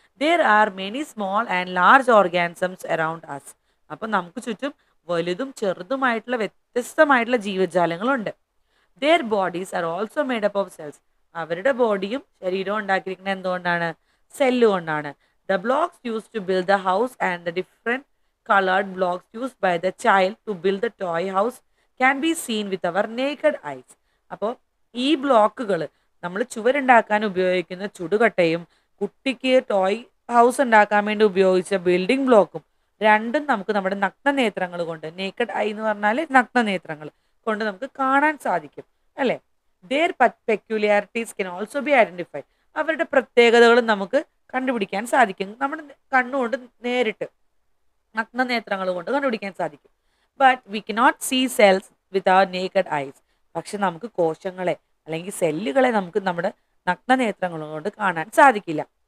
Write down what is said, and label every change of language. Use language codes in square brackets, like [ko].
[en] There are many small and large organisms around us. [ml] അപ്പം നമുക്ക് ചുറ്റും വലുതും ചെറുതുമായിട്ടുള്ള വ്യത്യസ്തമായിട്ടുള്ള ജീവജാലങ്ങളുണ്ട്. [en] Their bodies are also made up of cells. [ml] അവരുടെ ബോഡിയും ശരീരവും ഉണ്ടാക്കിയിരിക്കുന്നത് എന്തുകൊണ്ടാണ്? സെല്ല് കൊണ്ടാണ്. [en] The blocks use to build the house and the different colored blocks used by the child to build the toy house can be seen with our naked eyes. [ml] അപ്പോൾ ഈ ബ്ലോക്കുകൾ നമ്മൾ ചുവരുണ്ടാക്കാൻ ഉപയോഗിക്കുന്ന ചുടുകട്ടയും കുട്ടിക്ക് ടോയ് ഹൗസ് ഉണ്ടാക്കാൻ വേണ്ടി ഉപയോഗിച്ച ബിൽഡിംഗ് ബ്ലോക്കും രണ്ടും നമുക്ക് നമ്മുടെ നഗ്നനേത്രങ്ങൾ കൊണ്ട്, നേക്കഡ് ഐ എന്ന് പറഞ്ഞാൽ നഗ്നനേത്രങ്ങൾ കൊണ്ട് നമുക്ക് കാണാൻ സാധിക്കും അല്ലേ. [en] their peculiarities can also be identified. [ml] അവരുടെ പ്രത്യേകതകളും നമുക്ക് കണ്ടുപിടിക്കാൻ സാധിക്കും നമ്മുടെ കണ്ണുകൊണ്ട്, നേരിട്ട് നഗ്നനേത്രങ്ങൾ കൊണ്ട് കണ്ടുപിടിക്കാൻ സാധിക്കും. [en] But we cannot see cells with our naked eyes. [ml] പക്ഷെ നമുക്ക് കോശങ്ങളെ അല്ലെങ്കിൽ സെല്ലുകളെ നമുക്ക് നമ്മുടെ നഗ്നനേത്രങ്ങൾ കൊണ്ട് കാണാൻ സാധിക്കില്ല.